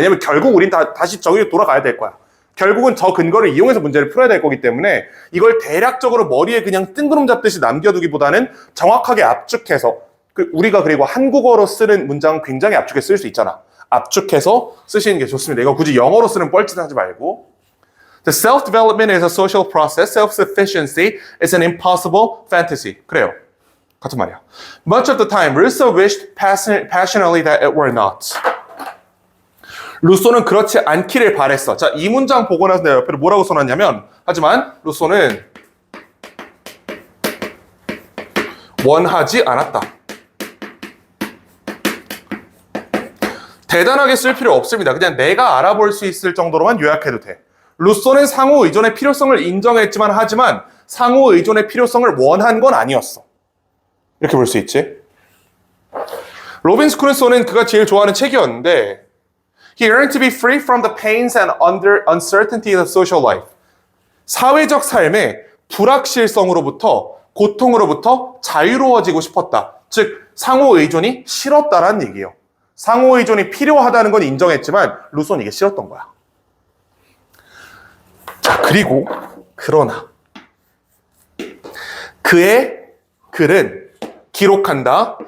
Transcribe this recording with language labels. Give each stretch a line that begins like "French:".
Korean: 왜냐면 결국 우린 다시 저기로 돌아가야 될 거야. 결국은 저 근거를 이용해서 문제를 풀어야 될 거기 때문에 이걸 대략적으로 머리에 그냥 뜬구름 잡듯이 남겨두기보다는 정확하게 압축해서 우리가 그리고 한국어로 쓰는 문장 굉장히 압축해 쓸 수 있잖아. 압축해서 쓰시는 게 좋습니다. 이거 굳이 영어로 쓰는 뻘짓 하지 말고.
English: The self-development is a social process. Self-sufficiency is an impossible fantasy.
Korean: 그래요. 같은 말이야.
English: Much of the time, Rousseau wished passionately that it were not.
Korean: 루소는 그렇지 않기를 바랬어. 자, 이 문장 보고 나서 내가 옆에 뭐라고 써놨냐면 하지만 루소는 원하지 않았다. 대단하게 쓸 필요 없습니다. 그냥 내가 알아볼 수 있을 정도로만 요약해도 돼. 루소는 상호 의존의 필요성을 인정했지만 하지만 상호 의존의 필요성을 원한 건 아니었어. 이렇게 볼 수 있지. 로빈스 크루소는 그가 제일 좋아하는 책이었는데
English: He yearned to be free from the pains and uncertainties of social life.
Korean: 사회적 삶의 불확실성으로부터 고통으로부터 자유로워지고 싶었다. 즉 상호 의존이 싫었다라는 얘기예요. 상호 의존이 필요하다는 건 인정했지만 루소는 이게 싫었던 거야. 자, 그러나 그의 글은 기록한다.